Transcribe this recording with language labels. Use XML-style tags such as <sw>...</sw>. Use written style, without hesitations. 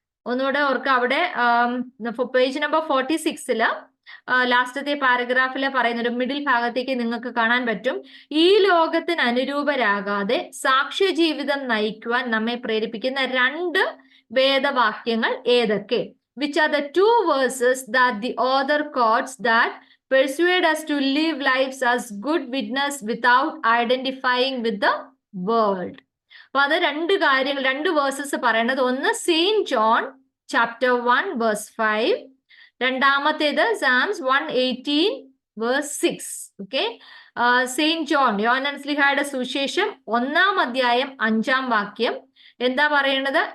<ml>ഒന്നുകൂടെ ഓർക്കുക, അവിടെ പേജ് നമ്പർ 46 ലാസ്റ്റത്തെ പാരഗ്രാഫില് പറയുന്ന ഒരു മിഡിൽ ഭാഗത്തേക്ക് നിങ്ങൾക്ക് കാണാൻ പറ്റും, ഈ ലോകത്തിന് അനുരൂപരാകാതെ സാക്ഷ്യ ജീവിതം നയിക്കുവാൻ നമ്മെ പ്രേരിപ്പിക്കുന്ന 2 വേദവാക്യങ്ങൾ ഏതൊക്കെ?</ml> <en>Which are the 2 verses that the author quotes that persuade us to live lives as good witness without identifying with the world?</en> <ml>അപ്പൊ അത് 2 കാര്യങ്ങൾ, 2 വേഴ്സസ് പറയേണ്ടത്, ഒന്ന് സെയിന്റ് ജോൺ ചാപ്റ്റർ 1 വേഴ്സ് 5, രണ്ടാമത്തേത് സാംസ് 118 വേഴ്സ് 6. ഓക്കെ, സെയിന്റ് ജോൺ, യോഹന്നാൻ ശ്ലീഹായുടെ സുവിശേഷം 1-ാം അധ്യായം 5-ാം വാക്യം എന്താ പറയണത്?</ml>